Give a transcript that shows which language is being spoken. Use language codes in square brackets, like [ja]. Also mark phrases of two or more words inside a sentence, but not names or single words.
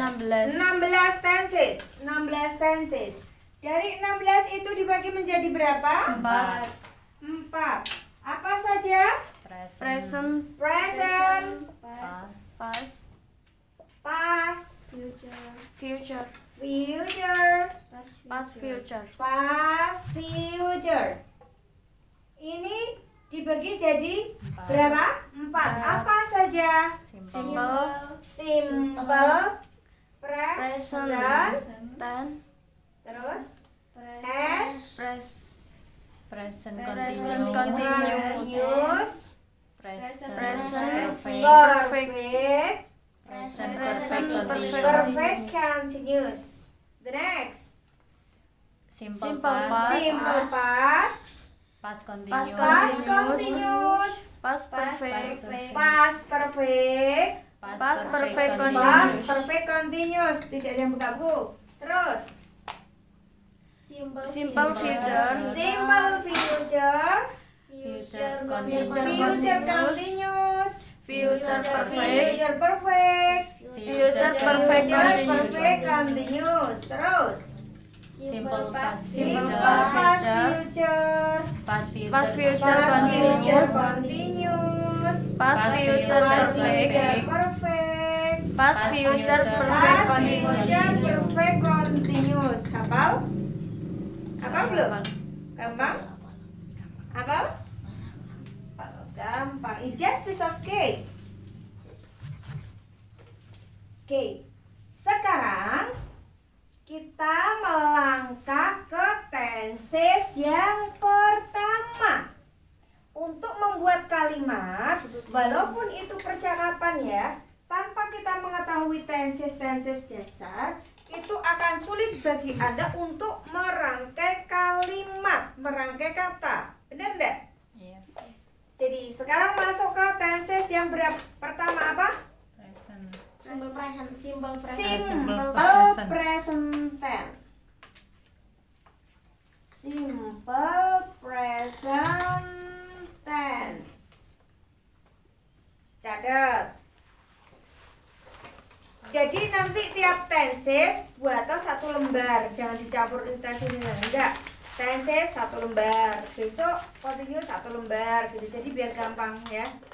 [id] 16 tenses. 16 tenses. Dari 16 itu dibagi menjadi berapa? 4. 4. Apa saja? Present, Present, past, past, future, future, [en] past, future. past, future. [id] Ini dibagi jadi berapa? 4. Apa saja? Simple, Simple, present, present, tense, terus past, Present continuous, continuous, present present, perfect, present [en] perfect continuous. The next, [id] simple Simple past, [en] simple past, [id] past Past past continuous, continuous, [en] past perfect, past perfect, past perfect [id] past continuous, [en] perfect continuous. [id] Tidak ada yang buka buku. Terus [en] simple future, simple future, [id] future future continuous, continuous, [en] future perfect, future perfect, [id] future future [en] perfect continuous, perfect continuous. Terus simple past [id] simple future, [en] past future, past future past future past future [id] continuous, continuous, [en] past future [id] past perfect, [en] future perfect, past future perfect [id] past continuous. [en] future perfect continuous. [id] Hafal? Hafal belum? Gampang? Hafal? Gampang. [en] It's just piece of cake. [id] Oke. Sekarang kita melangkah ke tenses yang pertama. Untuk membuat kalimat, walaupun itu percakapan ya, tanpa kita mengetahui tenses-tenses dasar, itu akan sulit bagi Anda untuk merangkai kalimat, merangkai kata. Benar enggak? Iya. Jadi sekarang masuk ke tenses yang pertama apa? Present, Simple Simple present. [en] present tense. Simple present tense. [id] Catat. Jadi nanti tiap tenses buatlah satu lembar, jangan dicampur intensinya, enggak. Tenses satu lembar, besok continuous satu lembar gitu. Jadi biar gampang ya.